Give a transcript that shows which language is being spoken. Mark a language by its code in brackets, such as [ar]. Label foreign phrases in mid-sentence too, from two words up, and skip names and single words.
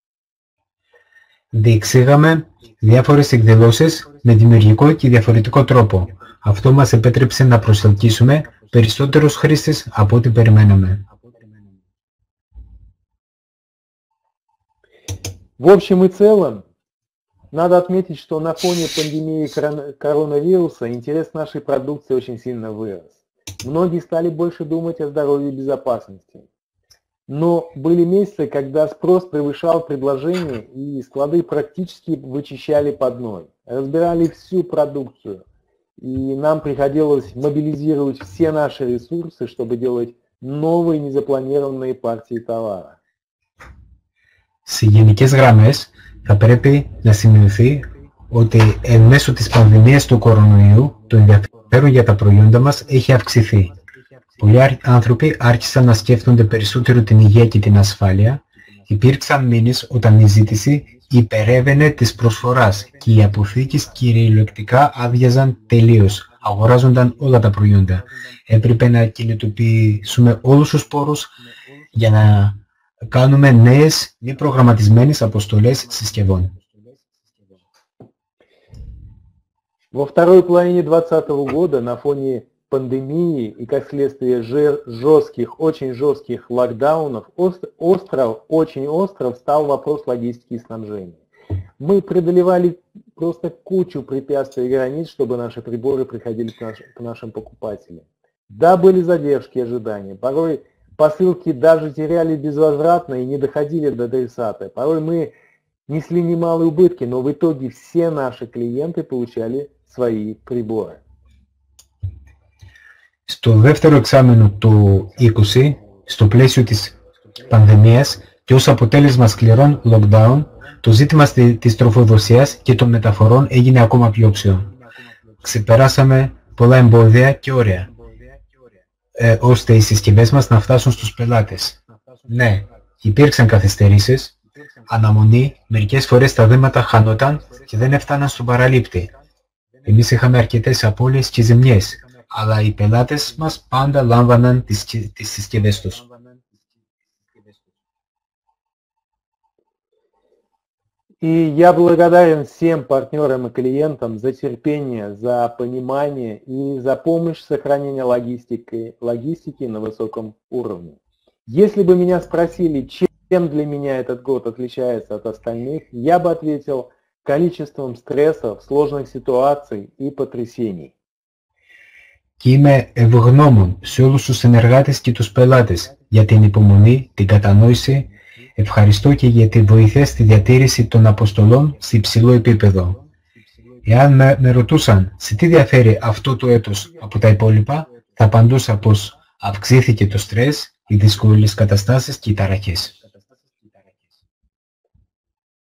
[el] Διεξήγαμε διάφορες εκδηλώσεις με δημιουργικό και διαφορετικό τρόπο. Αυτό μας επέτρεψε να προσελκύσουμε περισσότερους χρήστες από ό,τι περιμέναμε. [ru] В общем и целом, надо отметить, что на фоне пандемии коронавируса интерес к нашей продукции очень сильно вырос. Многие стали больше думать о здоровье и безопасности. Но были месяцы, когда спрос превышал предложение, и склады практически вычищали под ноль, разбирали всю продукцию. И нам приходилось мобилизировать все наши ресурсы, чтобы делать новые незапланированные партии товара. [el] Σε γενικές γραμμές θα πρέπει να σημειωθεί ότι εν μέσω της πανδημίας του κορονοϊού το ενδιαφέρον για τα προϊόντα μας έχει αυξηθεί. Πολλοί άνθρωποι άρχισαν να σκέφτονται περισσότερο την υγεία και την ασφάλεια. Υπήρξαν μήνες όταν η ζήτηση υπερέβαινε της προσφοράς και οι αποθήκες κυριολεκτικά άδειαζαν τελείως. Αγοράζονταν όλα τα προϊόντα. Έπρεπε να κινητοποιήσουμε όλους τους πόρους για να κάνουμε νέες μη προγραμματισμένες αποστολές συσκευών. [ru] Во второй половине 2020 года на фоне пандемии и как следствие очень жестких локдаунов очень остро встал вопрос логистики и снабжения. Мы преодолевали просто кучу препятствий и границ, чтобы наши приборы приходили к нашим покупателям. Да, были задержки и ожидания. Порой посылки даже теряли безвозвратно и не доходили до адресата. Порой мы несли немалые убытки, но в итоге все наши клиенты получали свои приборы. [el] Στο δεύτερο εξάμηνο του 2020, στο πλαίσιο της πανδημίας και ως αποτέλεσμα σκληρών lockdown, το ζήτημα της τροφοδοσίας και των μεταφορών έγινε ακόμα πιο οξύ. Ξεπεράσαμε πολλά εμπόδια και όρια, ώστε οι συσκευές μας να φτάσουν στους πελάτες. Ναι, υπήρξαν καθυστερήσεις, αναμονή, μερικές φορές τα δέματα χανόταν και δεν έφταναν στον παραλήπτη. Εμείς είχαμε αρκετές απώλειες και ζημιές, αλλά οι πελάτες μας πάντα λάμβαναν τις συσκευές τους. [ru] И я благодарен всем партнерам и клиентам за терпение, за понимание и за помощь в сохранении логистики на высоком уровне. Если бы меня спросили, чем для меня этот год отличается от остальных, я бы ответил количеством стрессов, сложных ситуаций и потрясений. [el] Και είμαι ευγνώμων σε όλους τους συνεργάτες και τους πελάτες για την υπομονή, την κατανόηση. Ευχαριστώ και για τη βοήθεια στη διατήρηση των αποστολών σε υψηλό επίπεδο. Εάν με ρωτούσαν σε τι διαφέρει αυτό το έτος από τα υπόλοιπα, θα απαντούσα πως αυξήθηκε το στρες, οι δύσκολες καταστάσεις και οι ταραχές.